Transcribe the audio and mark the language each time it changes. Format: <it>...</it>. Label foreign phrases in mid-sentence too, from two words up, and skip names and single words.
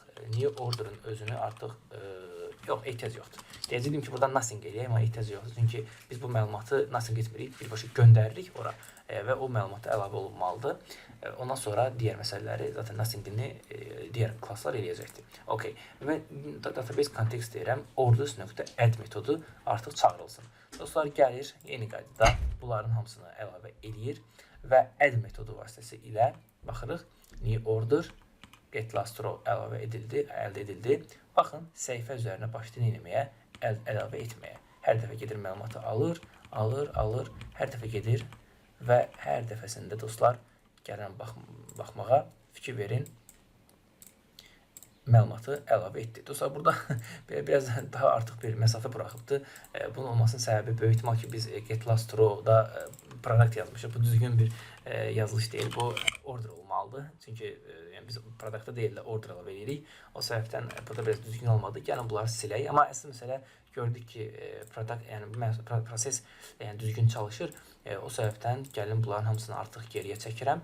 <en>New order'ın</en> <az>özünü artıq yox, ehtiyac yoxdur. Deyəcəydim ki, burada nothing eləyək, amma ehtiyac yoxdur. Çünki biz bu məlumatı nothing etmirik, birbaşa göndəririk ora və o məlumata əlavə olunmalıdır. Ondan sonra digər məsələləri, zaten nothing'ini digər klasslar eləyəcəkdir. OK. Və</az> <en>database context</en> <az>deyirəm, orders.add metodu artıq çağırılsın. Dostlar, gəlir, yeni qaydada bunların hamısını əlavə edir və add metodu vasitəsilə baxırıq.</az> <en>New order, get last row</en> <az>əlavə edildi, əldə edildi. Baxın, səhifə üzərinə başlayın eləməyə, əlavə etməyə. Hər dəfə gedir məlumatı alır, hər dəfə gedir və hər dəfəsində dostlar gələn baxmağa fikir verin, məlumatı əlavə etdi. Dostlar, burada biraz daha artıq bir məsafə buraxıbdır. Bunun olmasının səbəbi böyük ehtimal ki, biz</az> <en>get last row-da</en> <az>product yazmışıq. Bu düzgün bir yazılış deyil. Bu order olmalıdır. Çünki biz productda deyil də order əlavə edirik. O səbəbdən burada biraz düzgün olmadı. Gəlin bunları silək. Amma əsl məsələ gördük ki, proses düzgün çalışır. O səbəbdən gəlin bunların hamısını artıq geriyə çəkirəm.</az>